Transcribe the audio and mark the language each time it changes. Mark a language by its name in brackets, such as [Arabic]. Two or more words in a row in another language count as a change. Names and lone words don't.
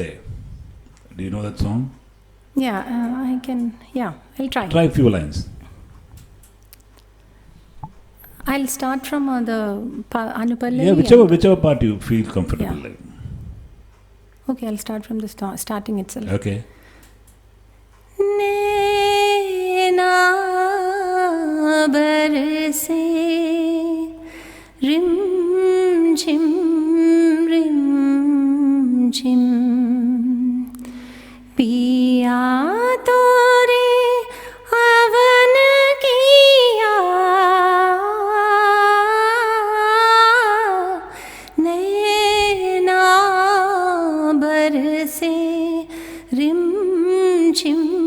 [English] Do you know that song? Yeah, I can. Yeah, I'll try. Try a few lines. I'll start from the Anupallavi. Yeah, whichever part you feel comfortable. Yeah. Like. Okay, I'll start from the starting itself. Okay. [Hindi] नैना बरसे रिम झिम पिया तोरे अवन किया नैना बरसे रिम झिम